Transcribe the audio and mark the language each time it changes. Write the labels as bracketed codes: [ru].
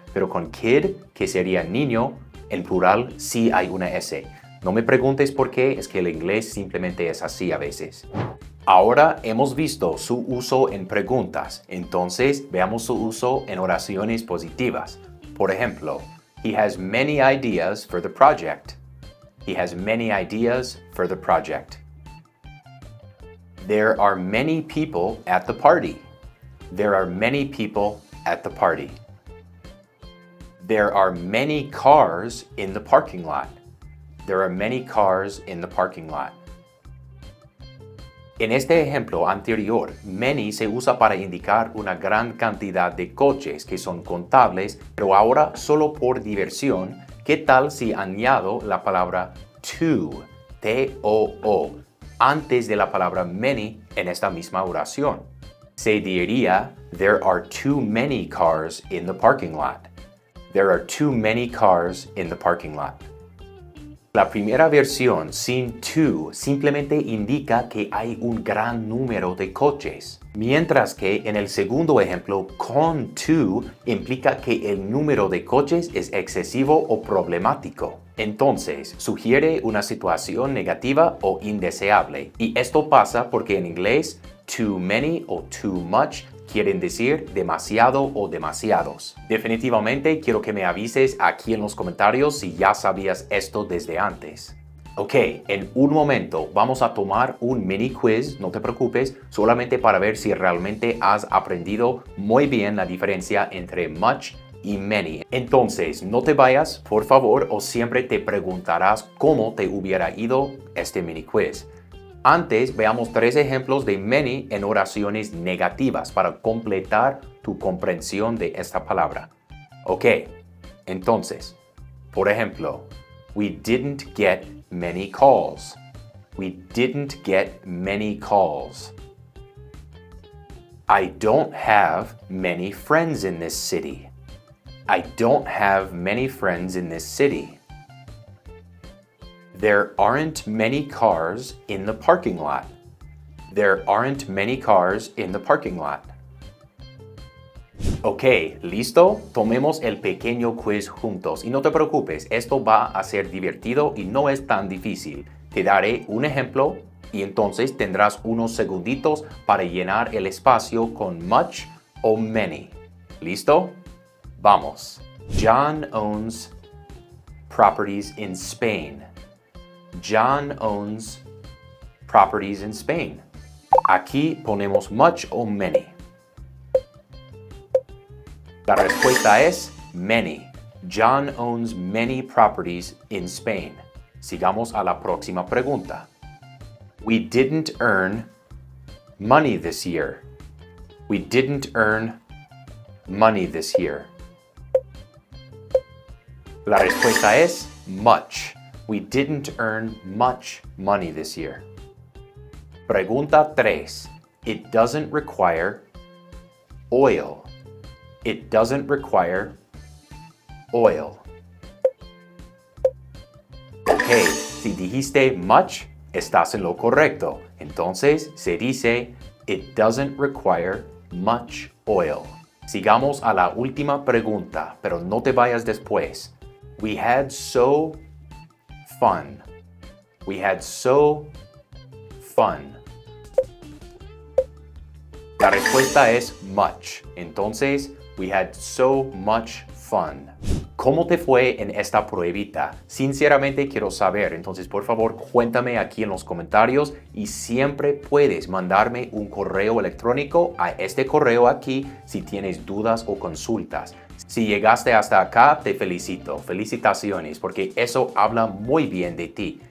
[es] Pero con kid, que sería niño, en plural sí hay una S. No me preguntes por qué, es que el inglés simplemente es así a veces. Ahora hemos visto su uso en preguntas, entonces veamos su uso en oraciones positivas. Por ejemplo, [en] he has many ideas for the project. He has many ideas for the project. There are many people at the party. There are many people at the party. There are many cars in the parking lot. There are many cars in the parking lot. [es] En este ejemplo anterior, many se usa para indicar una gran cantidad de coches que son contables, pero ahora solo por diversión, ¿qué tal si añado la palabra to, T-O-O, antes de la palabra many en esta misma oración? Se diría, [en] there are too many cars in the parking lot. There are too many cars in the parking lot. [es] La primera versión sin to simplemente indica que hay un gran número de coches, mientras que en el segundo ejemplo con to implica que el número de coches es excesivo o problemático. Entonces, sugiere una situación negativa o indeseable, y esto pasa porque en inglés too many o too much quieren decir demasiado o demasiados. Definitivamente quiero que me avises aquí en los comentarios si ya sabías esto desde antes. Ok, en un momento vamos a tomar un mini quiz, no te preocupes, solamente para ver si realmente has aprendido muy bien la diferencia entre much y many. Entonces, no te vayas, por favor, o siempre te preguntarás cómo te hubiera ido este mini quiz. Antes, veamos 3 ejemplos de many en oraciones negativas para completar tu comprensión de esta palabra. [en] Ok, [es] entonces, por ejemplo, [en] we didn't get many calls. We didn't get many calls. I don't have many friends in this city. I don't have many friends in this city. There aren't many cars in the parking lot. There aren't many cars in the parking lot. [es] Ok, ¿listo? Tomemos el pequeño quiz juntos y no te preocupes, esto va a ser divertido y no es tan difícil. Te daré un ejemplo y entonces tendrás unos segunditos para llenar el espacio con much o many. ¿Listo? Vamos. [en] John owns properties in Spain. John owns properties in Spain. [es] Aquí ponemos much o many. La respuesta es many. [en] John owns many properties in Spain. [es] Sigamos a la próxima pregunta. [en] We didn't earn money this year. We didn't earn money this year. [es] La respuesta es much. [en] We didn't earn much money this year. [es] Pregunta 3. [en] It doesn't require oil. It doesn't require oil. [es] Ok, si dijiste much, estás en lo correcto. Entonces se dice [en] it doesn't require much oil. [es] Sigamos a la última pregunta, pero no te vayas después. [en] We had so fun. We had so fun. [es] La respuesta es much. [en] Entonces, we had so much fun. [es] ¿Cómo te fue en esta pruebita? Sinceramente quiero saber. Entonces, por favor, cuéntame aquí en los comentarios y siempre puedes mandarme un correo electrónico a este correo aquí si tienes dudas o consultas. Si llegaste hasta acá, te felicito. Felicitaciones, porque eso habla muy bien de ti.